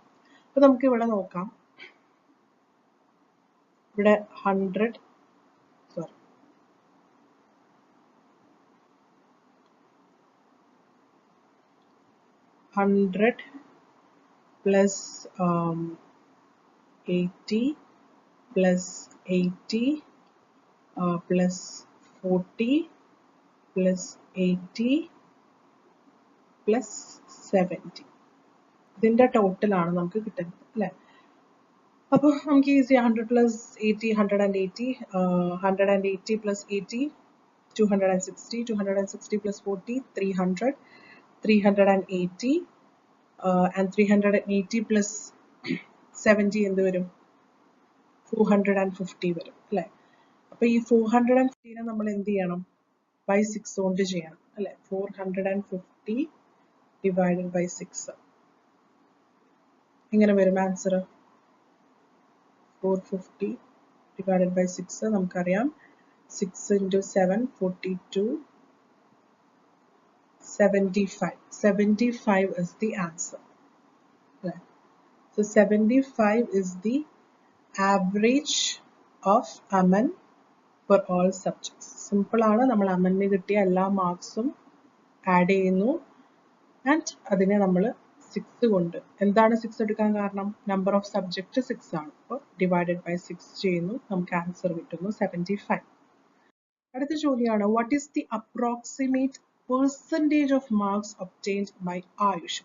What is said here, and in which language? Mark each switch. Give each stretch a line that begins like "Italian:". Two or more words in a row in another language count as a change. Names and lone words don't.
Malayalam: അപ്പൊ നമുക്ക് ഇവിടെ നോക്കാം. ഇവിടെ
English: 100 plus 80 plus 80 plus 40 plus 80 plus 70.
Malayalam: ഇതിന്റെ ടോട്ടൽ ആണ് നമുക്ക് കിട്ടുന്നത് അല്ലേ? അപ്പോൾ നമുക്ക് ഈസി
English: 100 plus 80 180, 180 plus 80 260, 260 plus 40 300, 380 and 380 plus 70
Malayalam: എന്ത് വരും? 450 വരും അല്ലേ? അപ്പൊ ഈ 450 നമ്മൾ എന്ത് ചെയ്യണം? ബൈ 6 കൊണ്ട് ചെയ്യണം അല്ലെ? 450
English: divided by
Malayalam: 6 എങ്ങനെ വരും ആൻസർ?
English: 450 divided by 6 നമുക്കറിയാം 6 into 7 42 75 is the answer. So 75 is the average of Aman for all subjects.
Malayalam: Simple ആണ്. നമ്മൾ അമന് കിട്ടിയ എല്ലാ മാർക്സും ആഡ് ചെയ്യുന്നു ആൻഡ് അതിനെ നമ്മൾ 6 കൊണ്ട്, എന്താണ് 6 എടുക്കാൻ കാരണം?
English: number of subject
Malayalam: 6 ആണ്. അപ്പോൾ
English: divided by
Malayalam: 6 ചെയ്യുന്നു, നമുക്ക് ആൻസർ കിട്ടുന്നു 75. അടുത്ത ചോദ്യമാണ്
English: what is the approximate percentage of marks obtained by Ayush.